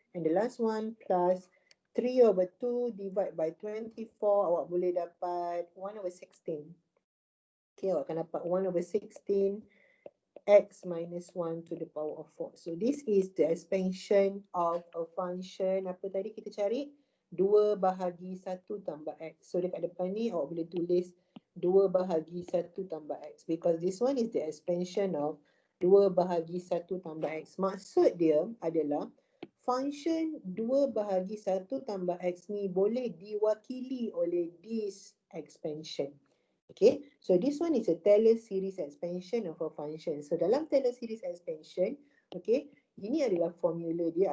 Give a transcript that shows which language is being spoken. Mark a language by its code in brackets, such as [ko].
[en] And the last one plus 3/2 divide by 24, [ms] awak boleh dapat [en] 1/16. Okay, [ms] awak akan dapat [en] 1/16 x minus 1 to the power of 4. So this is the expansion of a function. [ms] Apa tadi kita cari? 2 bahagi 1 tambah x. So dekat depan ni awak boleh tulis 2 bahagi 1 tambah x. [en] Because this one is the expansion of [ms] 2 bahagi 1 tambah x. Maksud dia adalah function 2 bahagi 1 tambah x ni boleh diwakili oleh [en] this expansion. Okay, so this one is a Taylor series expansion of a function. [ms] So dalam Taylor series expansion, okay, ini adalah formula dia.